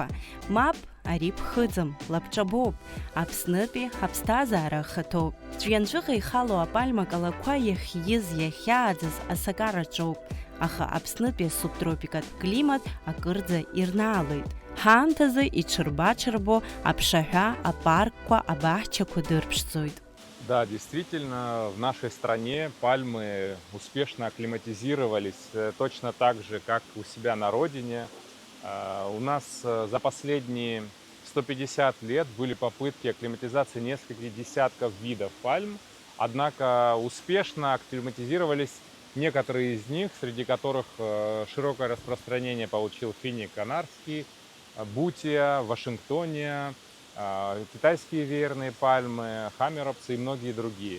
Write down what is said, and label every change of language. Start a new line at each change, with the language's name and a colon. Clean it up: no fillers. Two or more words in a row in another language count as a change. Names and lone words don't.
Abkhazian: Мап, ари ԥхыӡым, лабҿабоуп. Аԥснытәи ҳаԥсҭазаара ахаҭоуп. Ҵәҩанҵәыҟа ихало апальма калақәа иахьиз, иахьааӡаз асакараҿоуп. Аха Аԥснытәи асубтропикатә климат акырӡа ирнаалоит. Ҳаамҭазы иҽырба-ҽырбо аԥшаҳәа, апаркқәа, абаҳчақәа дырԥшӡоит.
Russian: Да, действительно, в нашей стране пальмы успешно акклиматизировались точно так же, как у себя на родине. У нас за последние 150 лет были попытки акклиматизации нескольких десятков видов пальм, однако успешно акклиматизировались некоторые из них, среди которых широкое распространение получил финик канарский, бутия, вашингтония, китайские веерные пальмы, хаммеропсы и многие другие.